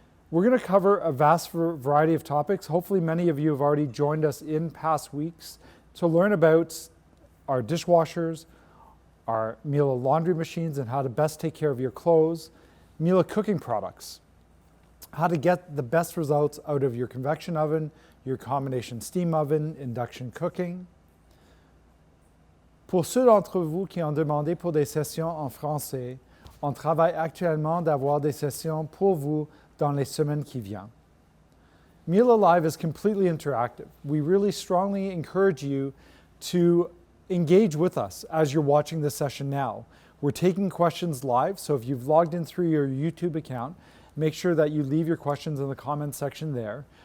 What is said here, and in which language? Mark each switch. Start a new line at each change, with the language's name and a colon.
English: We're going to cover a vast variety of topics. Hopefully many of you have already joined us in past weeks to learn about our dishwashers, our Miele laundry machines and how to best take care of your clothes, Miele cooking products, how to get the best results out of your convection oven, your combination steam oven, induction cooking.
French: Pour ceux d'entre vous qui ont demandé pour des sessions en français, on travaille actuellement d'avoir des sessions pour vous dans les semaines qui viennent.
English: Miele Live is completely interactive. We really strongly encourage you to engage with us as you're watching this session now. We're taking questions live, so if you've logged in through your YouTube account, make sure that you leave your questions in the comments section there.